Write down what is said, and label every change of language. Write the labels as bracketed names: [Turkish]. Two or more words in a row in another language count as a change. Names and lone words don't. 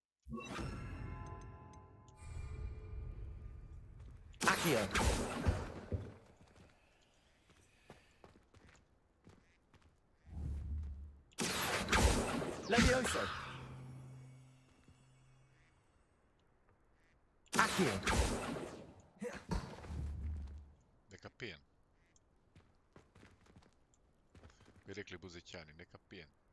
[Croatian] Accio. Levioso. Accio. Ne kapiram. Bi rekli buzećani, ne kapiram.